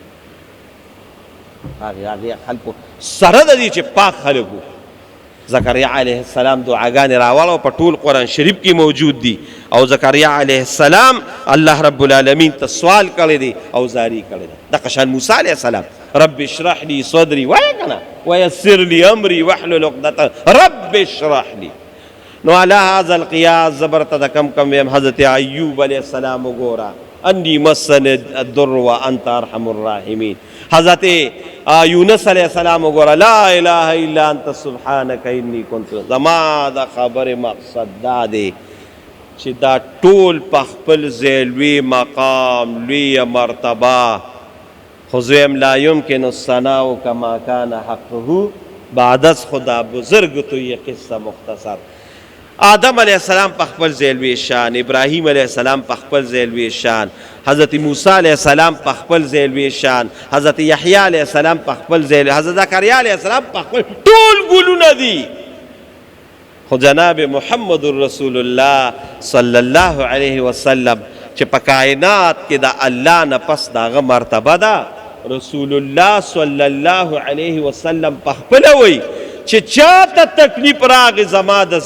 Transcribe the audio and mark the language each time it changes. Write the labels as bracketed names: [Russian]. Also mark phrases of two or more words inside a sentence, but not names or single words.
[Pashto] هغې خلکو سره د دې چې پاک خلک وو. زکریا علیه السلام دعاګانې راوړه په ټول قرآن شریف کې موجود دي. او زکریا علیه السلام الله رب العالمین ته سوال کړی دی او زاری کړی دی. دغه شان موسی علیه السلام [Arabic] رب اشرح لي صدري [Pashto] وایه که نه [Arabic] ویسر لي امري واحلل عقدة رب اشرح لي. [Pashto] نو [Arabic] علی هذا القیاس [Pashto] زبرته د کم ویم حضرت ایوب علیه السلام وګوره [Arabic] انی مسن الضر وانت ارحم الراحمین. [Pashto] حضرت یونس علیه السلام وګوره [Arabic] لا اله الا انت سبحانک انی کنت. [Pashto] زما د خبرې مقصد دا دی چې دا ټول په خپل ځای لوی مقام لوی مرتبه خو زویم [Arabic] لا یمکن الثناء کما کان حقه [Persian] بعد از خدا بزرگ تو یہ قصه مختصر [Pashto] آدم علیہ السلام په خپل ځای لوی شان ابراهیم علیہ السلام په خپل ځای لوی شان حضرت موسی علیہ السلام په خپل ځای لوی شان حضرت یحیی علیہ السلام په خپل ځای حضرت زکریا علیہ السلام په خپل ټول ګلونه دي خو جناب محمد رسول الله صلی الله علیه وسلم چې په کائنات کې د الله نه پس دغه مرتبه ده رسول الله صلی الله علیه وسلم په خپل وی چې چاته تکلیف راغی زما د